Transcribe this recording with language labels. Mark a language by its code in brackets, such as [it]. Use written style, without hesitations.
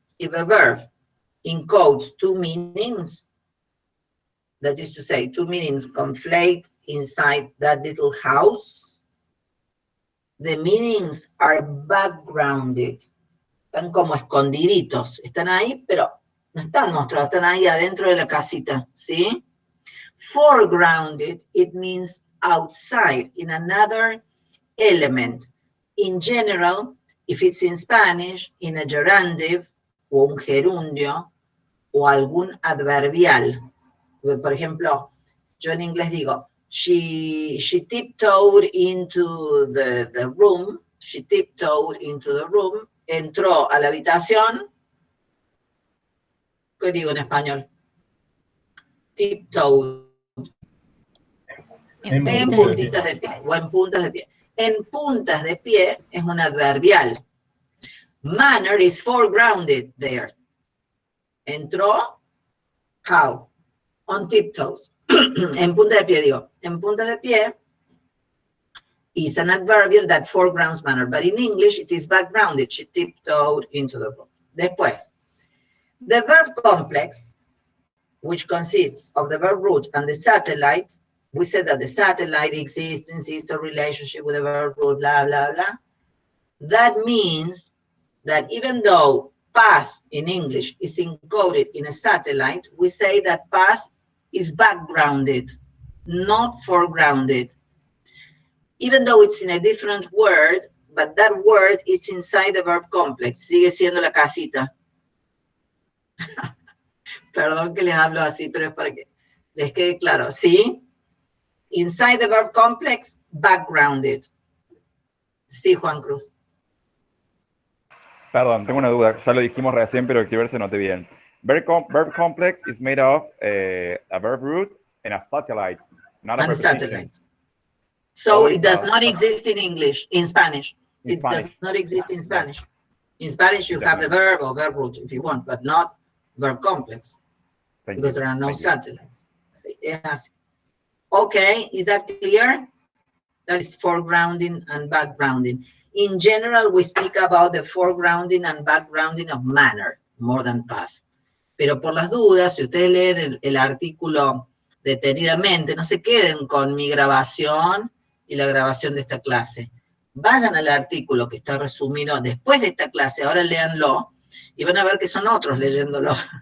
[en] if a verb encodes two meanings, that is to say, two meanings conflate inside that little house, the meanings are backgrounded. [es] Están como escondiditos. Están ahí, pero no están mostrados. Están ahí adentro de la casita, ¿sí? [en] Foregrounded, it means outside, in another element. In general, if it's in Spanish, in a gerundive, o un gerundio, o algún adverbial. [es] Por ejemplo, yo en inglés digo, [en] she tiptoed into the room, [es] she tiptoed into the room, entró a la habitación. ¿Qué digo en español? Tiptoed. En puntitas de pie, o en puntas de pie. En puntas de pie es un adverbial. [en] Manner is foregrounded there. [es] Entró, [en] how? On tiptoes. [es] En puntas de pie, digo. En puntas de pie [en] is an adverbial that foregrounds manner. But in English, it is backgrounded. She tiptoed into the room. [es] Después, [en] the verb complex, which consists of the verb root and the satellite. We said that the satellite exists a relationship with the verb root, blah, blah, blah. That means that even though path in English is encoded in a satellite, we say that path is backgrounded, not foregrounded. Even though it's in a different word, but that word is inside the verb complex. [es] Sigue siendo la casita. Perdón que les hablo así, pero es para que les quede claro. ¿Sí? [en] Inside the verb complex, backgrounded. [es] Sí, Juan Cruz. Perdón, tengo una duda. Ya lo dijimos recién, pero quiero ver si noté bien. [en] Verb complex is made of a verb root and a satellite, not a satellite. So it does not exist in English, in Spanish. It does not exist in Spanish. In Spanish, you have the verb or verb root if you want, but not verb complex, because there are no satellites. Yes. Okay, is that clear? That is foregrounding and backgrounding. In general, we speak about the foregrounding and backgrounding of manner, more than path. [es] Pero por las dudas, si ustedes leen el artículo detenidamente, no se queden con mi grabación y la grabación de esta clase. Vayan al artículo que está resumido después de esta clase, ahora léanlo, y van a ver que son otros leyéndolo.